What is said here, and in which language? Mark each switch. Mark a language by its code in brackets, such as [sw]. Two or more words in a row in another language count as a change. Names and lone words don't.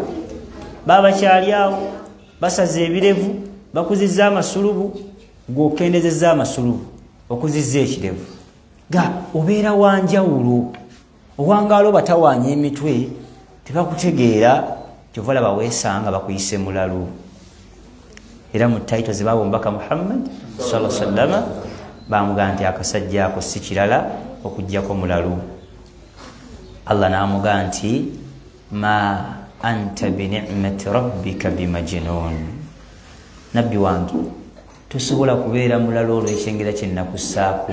[lg] Baba bakyali awo basaze ebirevu bakuzizza amasulubu gw'okendezezza amasulubu okuzizza ekirevu. Ga obeera wanjawulo owangaalo batawaanya emitwe tebakutegeera kyova laba weesanga bakuyise mulalu. Era mu taito zibaba omubaka Muhammad [ar] صلى الله عليه وسلم [lg] bamugamba nti akasajja ako si kirala okuggyako mulalu. Allah n'amugamba nti [ar] ما أنت بنعمة ربك بمجنون. [lg] Nabbi wange tosobola kubeera mulalu olwo ekyengera kye nnakussaako.